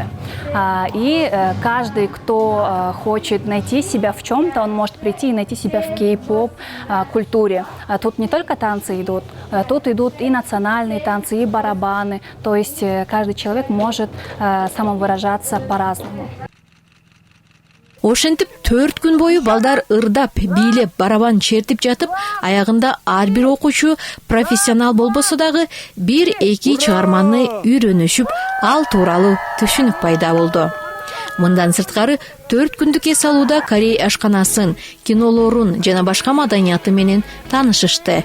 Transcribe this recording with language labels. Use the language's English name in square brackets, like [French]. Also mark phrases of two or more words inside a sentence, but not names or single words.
[Russian] И каждый, кто хочет найти себя в чем-то, он может прийти и найти себя в кей-поп культуре. Тут не только танцы идут, тут идут и национальные танцы, и барабаны. То есть каждый человек может самовыражаться по-разному. [Kyrgyz] Ошентип 4 күн бою балдар ырдап, бийлеп, барабан чертип жатып, аягында ар бир окуучу профессионал болбосо дагы 1-2 чыгарманы үйрөнүшүп, ал тууралуу түшүнүк пайда болду. Мындан сырткары 4 күндүк эс алууда Корей ашканасын, кинолорун жана башка маданияты менен таанышышты.